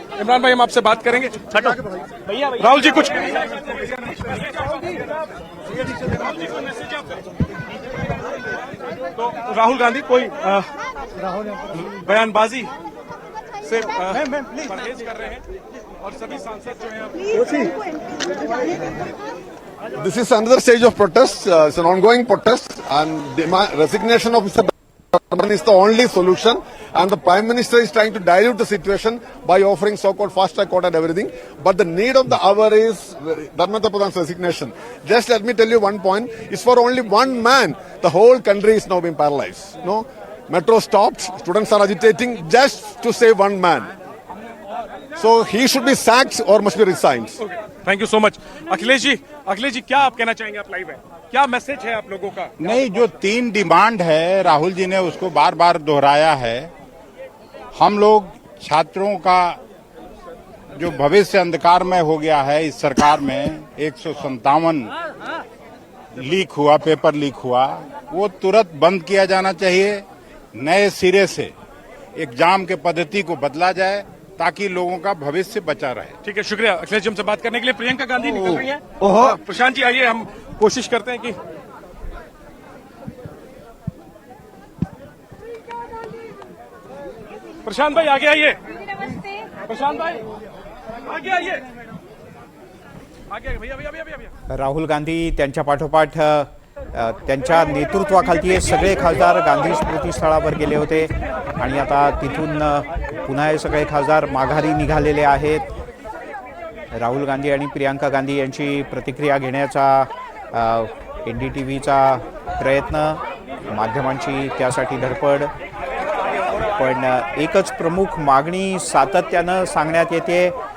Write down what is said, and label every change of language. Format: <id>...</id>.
<hi>इमरान भाई, हम आपसे बात करेंगे। राहुल जी, कुछ तो राहुल गांधी कोई बयानबाजी से परहेज कर रहे हैं और सभी सांसद जो हैं</hi> <en>This is another stage of protest. It's an ongoing protest, and resignation of Mr. Dharman is the only solution. And the Prime Minister is trying to dilute the situation by offering so-called fast-track court and everything. But the need of the hour is Dharmendra Pradhan's resignation. Just let me tell you one point: it's for only one man. The whole country is now being paralyzed. No, metro stopped. Students are agitating just to save one man. So he should be sacked or must be resigned. Thank you so much.</en> <hi>Akhilesh ji, क्या आप कहना चाहेंगे? आप live है, क्या message है आप लोगों का? नहीं, जो 3 डिमांड है राहुल जी ने उसको बार बार दोहराया है। हम लोग छात्रों का जो भविष्य अंधकार में हो गया है इस सरकार में, 157 लीक हुआ, पेपर लीक हुआ, वो तुरंत बंद किया जाना चाहिए। नए सिरे से एग्जाम के पद्धति को बदला जाए ताकि लोगों का भविष्य बचा रहे। ठीक है, शुक्रिया अखिलेश जी हमसे बात करने के लिए। प्रियंका गांधी निकल रही हैं। प्रशांत जी आइए, हम कोशिश करते हैं कि प्रशांत भाई आगे आइए। प्रशांत भाई आगे आइए, आगे भैया।</hi> <mr>राहुल गांधी त्यांच्या पाठोपाठ त्यांच्या नेतृत्वाखाली हे सगळे खासदार गांधी स्मृतीस्थळावर गेले होते आणि आता तिथून पुन्हा हे सगळे खासदार माघारी निघालेले आहेत। राहुल गांधी आणि प्रियांका गांधी यांची प्रतिक्रिया घेण्याचा NDTVचा प्रयत्न, माध्यमांची त्यासाठी धडपड, पण एकच प्रमुख मागणी सातत्यानं सांगण्यात येते।</mr>